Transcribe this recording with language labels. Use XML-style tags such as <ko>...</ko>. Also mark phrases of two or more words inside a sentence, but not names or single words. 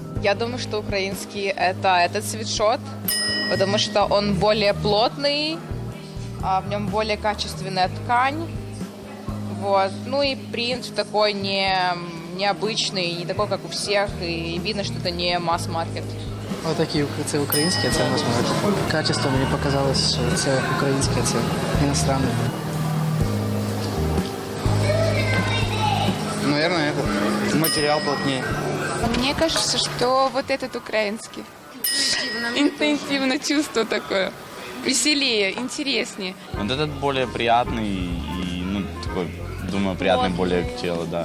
<ru>Я думаю, что украинский – это этот свитшот, потому что он более плотный, в нем более качественная ткань. Вот. Ну и принт такой необычный, не такой, как у всех, и видно, что это не масс-маркет.</ru> <uk>Отакі це українські, а це масс-маркет. Качество мені показалось, що це українське, а це іностранне.</uk> <ru>Наверное, этот материал плотнее. Мне кажется, что вот этот украинский. Интуитивно чувство такое. веселее, интереснее. Вот этот более приятный и, ну, такой, думаю, приятный более к телу, да.</ru>